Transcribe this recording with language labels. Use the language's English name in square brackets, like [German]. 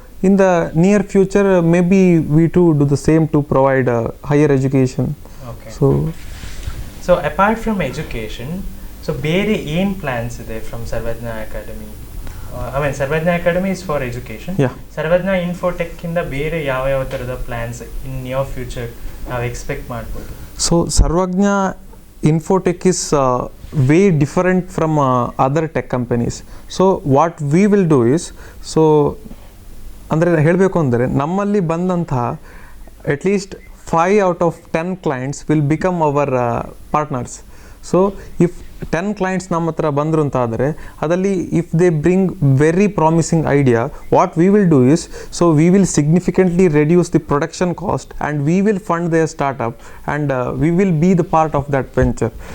[English] in the near future maybe we too do the same to provide higher education. Okay. So apart from education, so [Kannada] ಬೇರೆ ಏನು [English] plans [Kannada] ಇದೆ [English] From Sarvajna academy? I mean Sarvajna academy is for education. Sarvajna Infotech [Kannada] ಇಂದ ಬೇರೆ ಯಾವ ಥರದ [English] plans in near future [Kannada] ನಾವು [English] expect [Kannada] ಮಾಡ್ಬೋದು? [English] So Sarvajna Infotech is way different from other tech companies. So what we will do is, so [Kannada] ಅಂದರೆ ಹೇಳಬೇಕು ಅಂದರೆ ನಮ್ಮಲ್ಲಿ ಬಂದಂತಹ [English] At least 5 out of 10 clients will become our partners. So if 10 clients [Kannada] ನಮ್ಮ ಹತ್ರ ಬಂದರು ಅಂತ ಆದರೆ ಅದರಲ್ಲಿ [English] If they bring very promising idea, what we will do is, so we will significantly reduce the production cost and we will fund their startup and we will be the part of that venture.